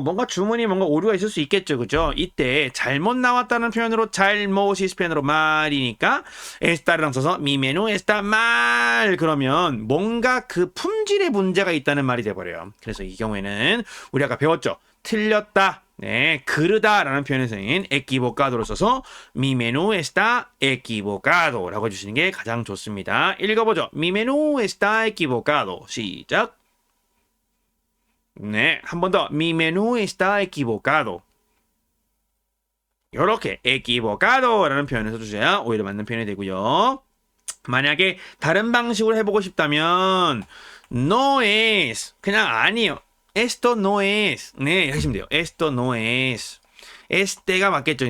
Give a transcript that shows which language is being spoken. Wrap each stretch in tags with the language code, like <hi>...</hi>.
<ko>뭔가 주문이 뭔가 오류가 있을 수 있겠죠, 그죠? 이때 잘못 나왔다는 표현으로 잘못이 스페인어로 말이니까 estar랑 써서</ko> <es>mi menú está mal</es> <ko>그러면 뭔가 그 품질에 문제가 있다는 말이 돼버려요. 그래서 이 경우에는 우리 아까 배웠죠. 틀렸다. 네, 그르다라는 표현에서는 equivocado를 써서</ko> <es>mi menú está equivocado</es> <ko>라고 해주시는 게 가장 좋습니다. 읽어보죠.</ko> <es>Mi menú está equivocado.</es> <ko>시작. 네, 한 번 더.</ko> <es>Mi menú está equivocado.</es> <ko>이렇게 equivocado라는 표현을 써주셔야 오히려 맞는 표현이 되고요. 만약에 다른 방식으로 해보고 싶다면 no es 그냥 아니요.</ko> <es>Esto no es.</es> <ko>네, 하시면 돼요.</ko> <es>Esto no es. Este가 맞겠죠.</es>